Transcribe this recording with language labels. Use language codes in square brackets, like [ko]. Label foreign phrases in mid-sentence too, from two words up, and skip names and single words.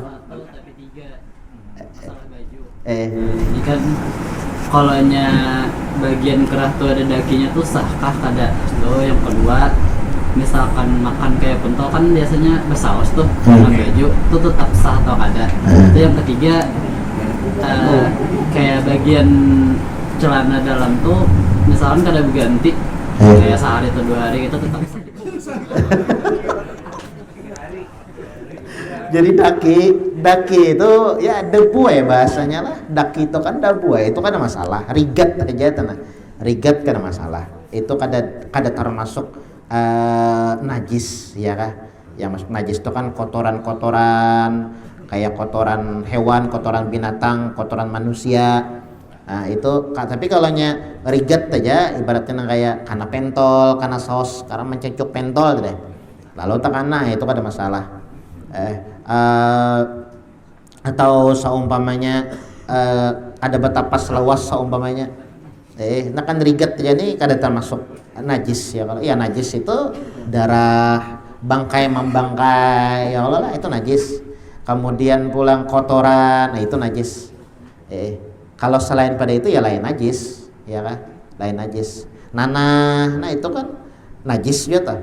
[id] Tapi 3 masalah baju. [bjn] Ini kan kolanya bagian kerah tuh ada dakinya tuh sahkah kada? Yang kedua misalkan makan kayak pentol kan biasanya bersaus tuh sama baju tuh tetap sah atau kada? Itu yang ketiga kayak bagian celana dalam tuh misalkan kada berganti kayak sehari atau 2 hari itu tetap sah. Jadi daki itu ya debu bahasanya lah. Daki itu kan debu itu kan ada masalah. Rigat aja tanah. Rigat kan ada masalah. itu kada termasuk najis ya kah. [id] Yang masuk najis itu kan kotoran-kotoran kayak kotoran hewan, kotoran binatang, kotoran manusia. [bjn] Nah itu, tapi kalau nya riget aja ibaratnya kayak karena pentol, karena saus, karena mencecuk pentol deh. Lalu takana itu ada masalah. Atau seumpamanya ada betapas lawas seumpamanya. Nah kan riget aja nih kada termasuk najis ya. Kalau ya najis itu darah bangkai membangkai ya Allah lah itu najis. Kemudian pulang kotoran, nah itu najis. Kalau selain pada itu ya lain najis, ya kan? Lain najis. Nanah, nah itu kan najis juga.